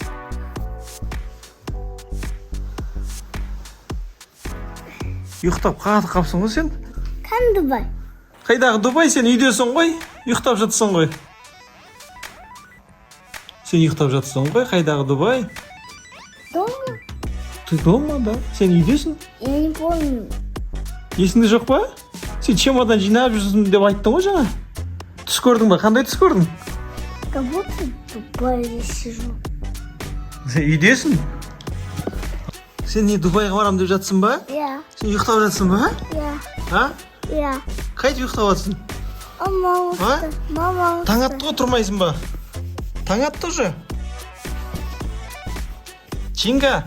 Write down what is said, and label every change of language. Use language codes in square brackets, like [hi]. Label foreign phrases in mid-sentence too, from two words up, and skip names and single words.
[kk] Ұйықтап қалыпсың ғой сен? Kan Дубай? Қайдағы Дубай, сен үйдесің ғой? Ұйықтап жатсың ғой. Сен ұйықтап жатсың ғой, қайдағы Дубай? [ru] Дома? Ты дома, [kk] да? Сен үйдесің? [ru] Я не помню. [kk] Есіңде жоқ па? Сен чемодан жинап жүрсің деп айттың ғой жаңа. Түс көрдің ба? Қандай түс көрдің? [ru] Как будто в Дубае сижу. [kk] Сен үйдесің? Сен не Дубайға барам деп жатсың ба? [ru] Я. [kk] Сен ұйықтап жатсың ба? [ru] Я. А? Я. [kk] Қайтып ұйықтап жатсың? Мама А? уста. Мама Таң уста. атты ғой, тұрмайсың ба? Таң атты уже. Чинга,